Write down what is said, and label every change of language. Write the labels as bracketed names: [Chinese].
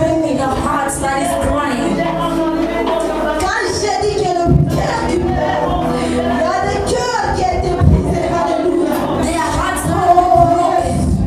[English] in a heart that is crying. [French] Quand j'ai dit que le cœur qui pleure, il y a des cœurs qui ont été brisés. Alléluia. [English] There are hearts that are broken.